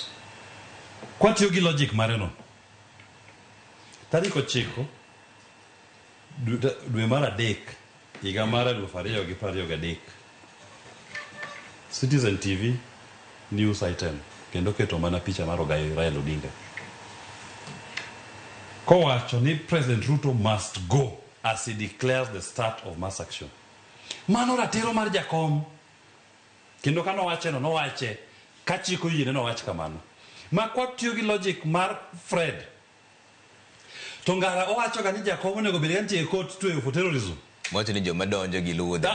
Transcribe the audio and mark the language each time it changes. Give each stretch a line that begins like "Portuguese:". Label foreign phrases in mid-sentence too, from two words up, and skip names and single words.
Luo (Kenya and Tanzania): Kwatiyo gi logic mareno, tarik 9 dwe mar adek higa mar 2023, Citizen TV
English: news item
Luo (Kenya and Tanzania): kendo keto mana picha mar Ogai Raila Odinga kowacho ni
English: President Ruto must go as he declares the start of mass action.
Luo (Kenya and Tanzania): Mano ratiro mar jakom, kendo kano nowache kachiko yine nowach kamano. Ma kwatiyo gi logic mar Fred, to ngara owacho ga ni jakom onego bed gantie court to
English: for terrorism.
Luo (Kenya and Tanzania): Wacho ni joma donjo gi lude.